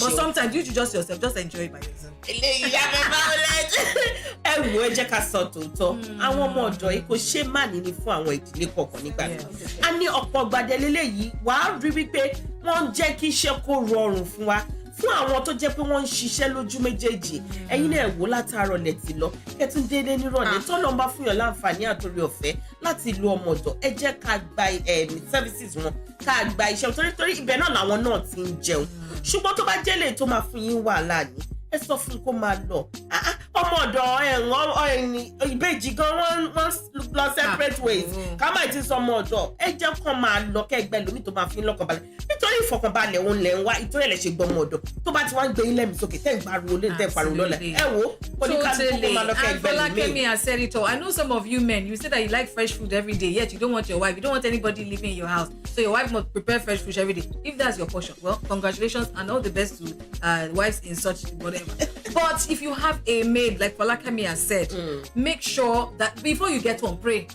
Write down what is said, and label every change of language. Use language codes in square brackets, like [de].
[en] But sometimes you just yourself, just enjoy it by yourself. [yo] Eléyìí yá fẹ́ bá wọlé ẹ wo ẹ jẹ́ ká sọ tòótọ́ àwọn ọmọ ọ̀dọ́ yìí kò ṣe má ní fún àwọn ìdílé kọ̀ọ̀kan nígbà tí a ní ọ̀pọ̀ gbàdélélé yìí wàá rí wípé wọ́n ń jẹ́ kí iṣẹ́ kó rọrùn fún wa fún àwọn tó jẹ́ pé wọ́n ń ṣiṣẹ́ lójú méjèèjì ẹ̀yin náà wò látàárọ̀ lẹ̀ ti lọ kẹ́tún déédé nírọ̀lẹ́ tọ́lọ́ ń bá fún yàn láǹfààní àtòrí ọ̀fẹ́ láti lo ọmọ ọ̀dọ̀ ẹ jẹ́ ká gba services wọn ká gba iṣẹ́ torí ibẹ̀ náà làwọn náà ti ń jẹun ṣùgbọ́n tó bá jẹ́ lè tó máa fún yín wàhálà ni ẹ sọ fún kó máa lọ ọmọ ọ̀dọ̀ ìbejì gan wọ́n lọ [en] separate ways [yo] ká má ti sọ ọmọ ọ̀dọ̀ ẹ jẹ́ kó máa lọ kẹ́gbẹ́ lómi tó máa fi ń lọ́kàn balẹ̀ nítorí ìfọkànbalẹ̀ òun lẹ̀ ń wá ìtorí ẹ̀ lẹ̀ ṣe gbọmọ ọ̀dọ̀ tó bá ti wá ń gbé ilé mi sókè tẹ́ ń pariwo lé tẹ́ ń pariwo lọ́lẹ̀ ẹ wo oníkálukú kó máa lọ kẹ́gbẹ́ lómi. [en] And Falakemi has said it all. I know some of you men, you say that you like fresh food every day, yet you don't want your wife, you don't want anybody living in your house, so your wife must prepare fresh food every day. If that's your portion, well, congratulations and all the best to wives in such whatever. But if you have a maid, like Falakemi has said, make sure that before you get home, pray.